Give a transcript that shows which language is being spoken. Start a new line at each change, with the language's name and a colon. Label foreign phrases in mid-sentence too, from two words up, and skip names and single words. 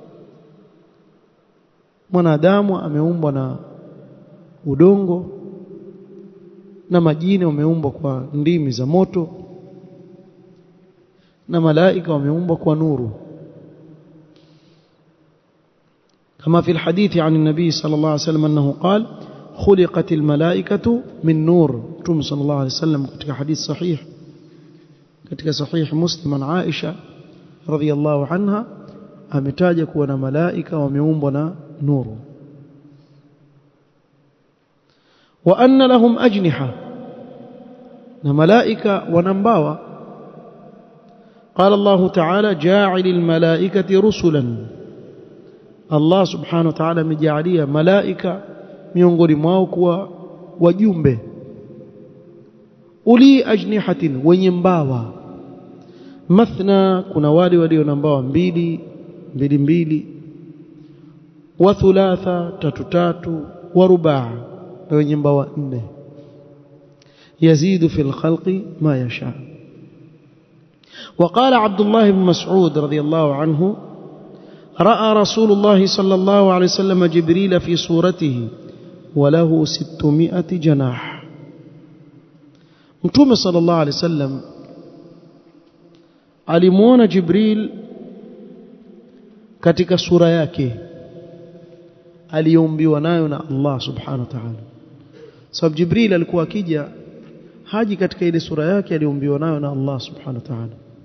Swahili: Mwanadamu ameumbwa na udongo na majini wameumbwa kwa ndimi za moto na malaika wameumbwa kwa nuru.
Arabic: كما في الحديث عن النبي صلى الله عليه وسلم أنه قال خلقت الملائكة من نور.
Swahili: Mtume
Arabic: صلى الله عليه وسلم
Swahili: katika hadith sahih katika sahih Muslim an Aisha
Arabic: رضي الله عنها
Swahili: ametaja kuwa na malaika wameumbwa na nuru.
Arabic: وأن لهم أجنحة,
Swahili: na malaika wana mbawa.
Arabic: قال الله تعالى جاعل الملائكة رسلا,
Swahili: Allah
Arabic: سبحانه وتعالى
Swahili: amejalia malaika miongoni mwao kuwa wajumbe.
Arabic: أولي أجنحة,
Swahili: wenye mbawa. Mathna, kuna wale walio na mbawa mbili mbili,
Arabic: وثلاث
Swahili: tatu
Arabic: ورباع
Swahili: na wenye mbawa 4
Arabic: يزيد في الخلق ما يشاء. وقال عبد الله بن مسعود رضي الله عنه رأى رسول الله صلى الله عليه وسلم جبريل في صورته وله 600 جناح.
Swahili: متوم
Arabic: صلى الله عليه وسلم
Swahili: alimuona Jibril katika sura yake aliyoumbiwa nayo na Allah
Arabic: سبحانه وتعالى.
Swahili: Sababu Jibril alikuwa akija haji katika ile sura yake aliyoumbiwa nayo na Allah
Arabic: سبحانه وتعالى.